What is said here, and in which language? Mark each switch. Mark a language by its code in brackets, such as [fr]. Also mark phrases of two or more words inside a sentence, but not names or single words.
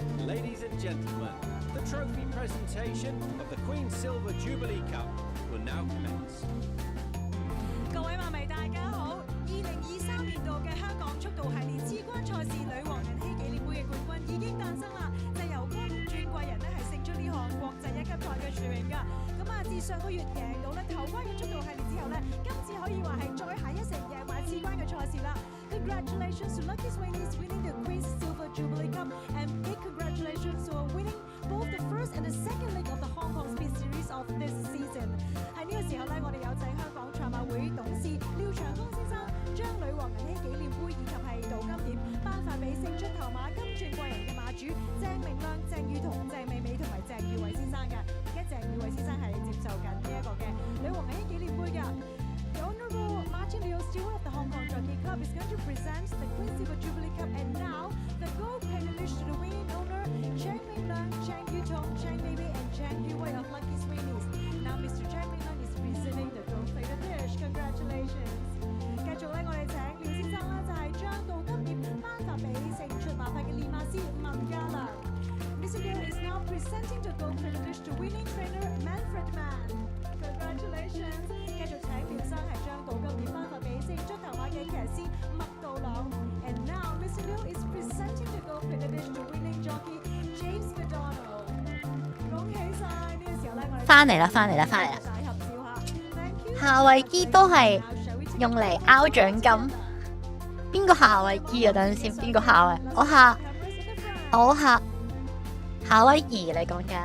[en] Ladies and gentlemen, the trophy presentation of the Queen's Silver Jubilee Cup will now commence. [yue] 各位馬迷大家好，2023年度嘅香港速度系列之關賽事女王人禧紀念杯嘅冠軍已經誕生啦，就由光轉貴人咧係勝出呢項國際一級賽嘅殊榮㗎。咁啊，自上個月贏到咧頭關嘅速度系列之後咧，今次可以話係再下一城贏埋次關嘅賽事啦。 [en] Congratulations to Lucky Sweeney's winning the Queen's Silver Jubilee Cup, and big congratulations to winning both the first and the second leg of the Hong Kong Speed Series of this season。 [yue] 喺呢個時候咧，我哋有請香港賽馬會董事廖長江先生將女王人禧紀念杯以及係鍍金點頒發俾勝出頭馬金鑽貴人嘅馬主鄭明亮、鄭裕彤、鄭美美同埋鄭裕偉先生嘅。而家鄭裕偉先生係接受緊呢一個嘅女王人禧紀念杯㗎。 [en] The Honourable Martin Liu, steward of the Hong Kong Jockey Club, is going to present the Queen's Silver Jubilee Cup, and now the gold privilege to the winning owner, Chang Ming-Lang, Chang Yu-Tong, Chang Mei-Mei, and Chang Yu-Wei of Lucky Sweeney's. Now Mr. Chang Ming-Lang is presenting the gold-plated dish. Congratulations！ [yue] 繼續咧，我哋請廖先生咧就係將鍍金點頒發俾勝出馬匹嘅練馬師文家良。Mr. [en] Liu is now presenting the gold-plated dish to winning trainer Manfred Mann. [yue] Congratulations！ 繼續請廖生係將鍍金點頒發俾勝出頭馬嘅騎師麥道朗。 [en] And now Mr. Liu is presenting the gold-plated dish to winning jockey James McDonald。 [yue] 恭喜晒！呢個時候咧，我哋翻嚟啦！夏威夷都係用嚟拗獎金。邊個夏威夷啊？等陣先，邊個夏威？我夏威夷你講緊。